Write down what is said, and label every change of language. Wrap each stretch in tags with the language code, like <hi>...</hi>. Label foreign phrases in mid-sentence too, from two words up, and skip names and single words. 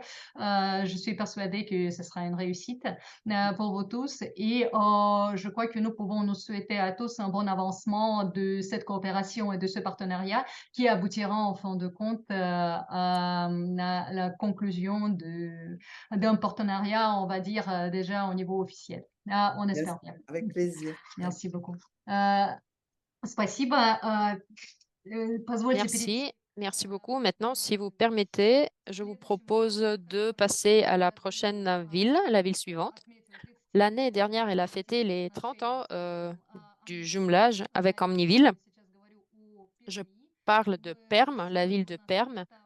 <fr>Je suis persuadée que ce sera une réussite pour vous tous et je crois que nous pouvons nous souhaiter à tous un bon avancement de cette coopération et de ce partenariat qui aboutira en fin de compte à la conclusion d'un partenariat, on va dire déjà au niveau officiel. On espère bien. Avec plaisir. Merci beaucoup.</fr> <ru>Спасибо. Позвольте перейти.</ru> <fr>Merci beaucoup. Maintenant, si vous permettez, je vous propose de passer à la prochaine ville, la ville suivante. L'année dernière, elle a fêté les 30 ans du jumelage avec Omniville. Je parle de Perm, la ville de Perm.</fr>